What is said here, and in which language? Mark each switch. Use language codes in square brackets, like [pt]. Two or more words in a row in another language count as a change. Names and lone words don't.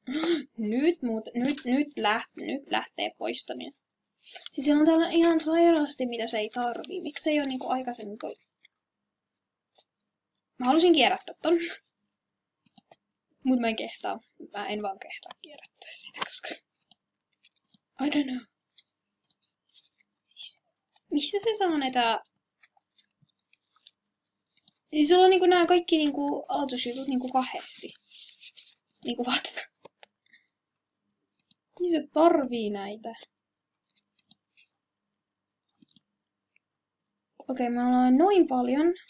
[fi] Nyt lähtee poistaminen. Siis siellä on täällä ihan sairaasti, mitä se ei tarvii. Miksi se ei ole niinku aikaisemmin? Mä halusin kierrättää ton. Mut mä en kehtaa. Mä en vaan kehtaa kierrättää sitä, koska... [en] I don't know. [fi] Mistä se saa näitä... Siis sulla on niinku nää kaikki niinku aloitusjutut niinku kahdesti. Niinku vatsa. Niin se tarvii näitä. Okei, mä aloin noin paljon.